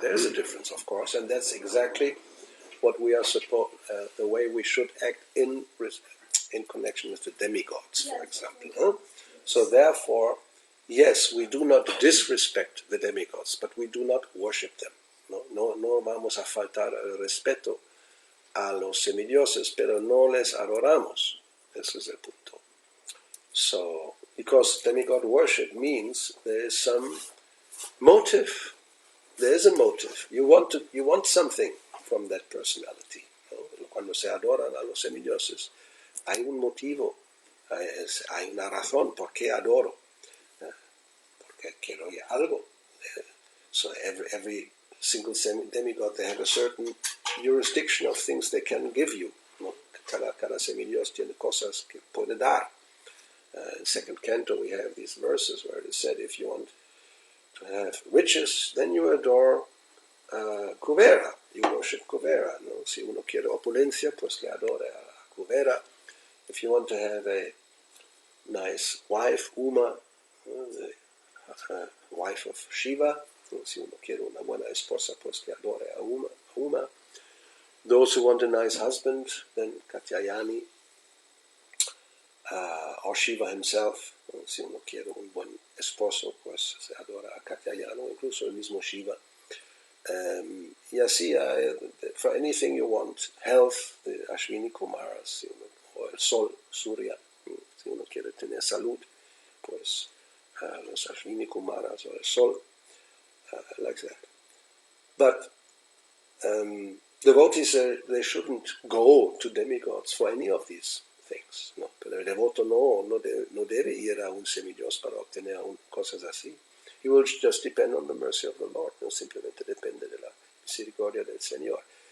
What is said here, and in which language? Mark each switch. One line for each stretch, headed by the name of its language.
English: There's a difference, of course, and that's exactly what we are the way we should act in connection with the demigods, for example. Huh? So therefore, yes, we do not disrespect the demigods, but we do not worship them.
Spanish: No vamos a faltar el respeto a los semidioses, pero no les adoramos. Ese es el punto.
English: So, because demigod worship means there is some motive. There is a motive. You want something from that personality.
Spanish: ¿No? Cuando se adoran a los semidioses, hay un motivo, hay una razón por qué adoro, porque quiero algo.
English: So every single demigod, they have a certain jurisdiction of things they can give you.
Spanish: ¿No? Cada semidios tiene cosas que puede dar.
English: In second canto we have these verses where it said, if you want to have riches, then you adore Kuvera, you worship Kuvera.
Spanish: ¿No? Si uno quiere opulencia, pues le adora a Kuvera.
English: If you want to have a nice wife, Uma, the wife of Shiva,
Spanish: si uno quiere una buena esposa, pues le adore a Uma.
English: Those who want a nice husband, then Katyayani, or Shiva himself.
Spanish: Si uno quiere un buen esposo, pues se adora a Katyayano, incluso el mismo Shiva. Y así,
English: for anything you want, health, the Ashwini Kumaras,
Spanish: o el sol,
English: Surya.
Spanish: Si uno quiere tener salud, pues los Ashwini Kumaras o el sol,
English: like that. But devotees, they shouldn't go to demigods for any of these things.
Spanish: ¿No? Pero el devoto no debe ir a un semidios para obtener cosas así.
English: He will just depend on the mercy of the Lord.
Spanish: No simplemente depende de la misericordia del Señor.